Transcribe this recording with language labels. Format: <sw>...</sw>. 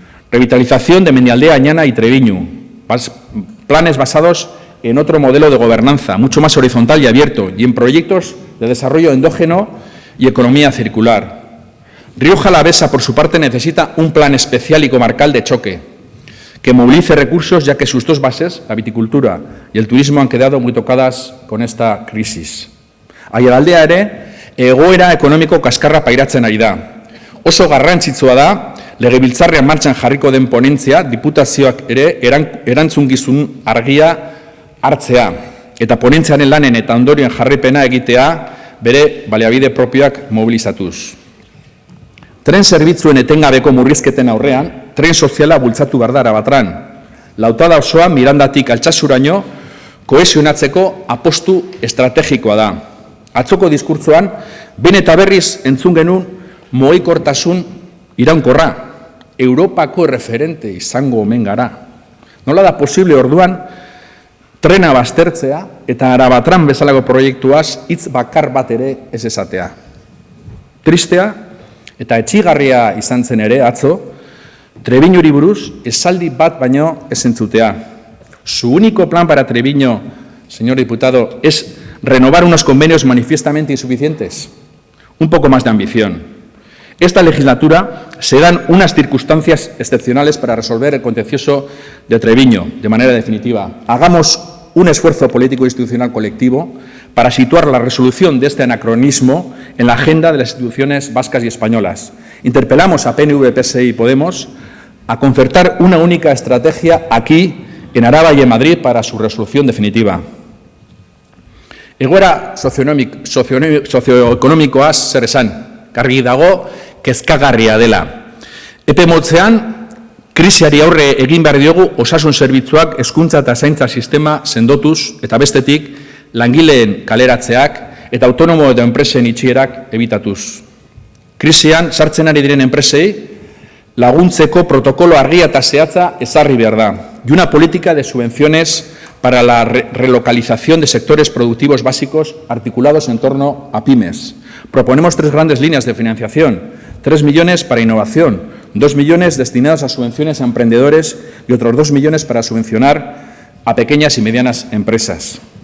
<es>Revitalización de Mendialdea, Añana y Treviño. Planes basados en otro modelo de gobernanza, mucho más horizontal y abierto, y en proyectos de desarrollo endógeno y economía circular. Rioja Alavesa, por su parte, necesita un plan especial y comarcal de choque, que movilice recursos, ya que sus dos bases, la viticultura y el turismo, han quedado muy tocadas con esta crisis.</es> <eu>Aiaraldea ere, egoera ekonomiko kaskarra pairatzen ari da. Oso garrantzitsua da, legebiltzarrean martxan jarriko den ponentzia, diputazioak ere erantzungizun argia hartzea. eta ponentziaren lanen eta ondorioen jarripena egitea bere baliabide propioak mobilizatuz. Tren zerbitzuen etengabeko murrizketen aurrean, tren soziala bultzatu behar da Arabatran. Lautada osoa Mirandatik Altsasuraino kohesionatzeko apostu estrategikoa da. Atzoko diskurtzoan, behin eta berriz entzun genuen mugikortasun iraunkorra. Europako referente izango omen gara. Nola da posible orduan, trena baztertzea eta Arabatran bezalako proiektuaz hitz bakar bat ere ez esatea. Tristea eta etxigarria izan zen ere atzo, Trebiñuri buruz esaldi bat baino ez entzutea.</eu> <es>Su único plan para Treviño, señor diputado, es renovar unos convenios manifiestamente insuficientes. Un poco más de ambición. Esta legislatura se dan unas circunstancias excepcionales para resolver el contencioso de Treviño de manera definitiva. Hagamos un esfuerzo político e institucional colectivo para situar la resolución de este anacronismo en la agenda de las instituciones vascas y españolas. Interpelamos a PNV, PSI y Podemos a concertar una única estrategia aquí, en Araba y en Madrid, para su resolución definitiva.</es> <eu>Egoera sozioekonomikoaz zer esan, garbi dago kezkagarria dela. Epe motzean, krisiari aurre egin behar diogu osasun zerbitzuak hezkuntza eta zaintza sistema sendotuz eta bestetik langileen kaleratzeak eta autonomo eta enpresen itxierak ebitatuz. Krisian sartzen ari diren enpresei laguntzeko protokolo argia eta zehatza ezarri behar da.</eu> <es>Y una política de subvenciones para la relocalización de sectores productivos básicos articulados en torno a pymes. Proponemos 3 grandes líneas de financiación, 3 millones para innovación, 2 millones destinados a subvenciones a emprendedores y otros 2 millones para subvencionar a pequeñas y medianas empresas.</es>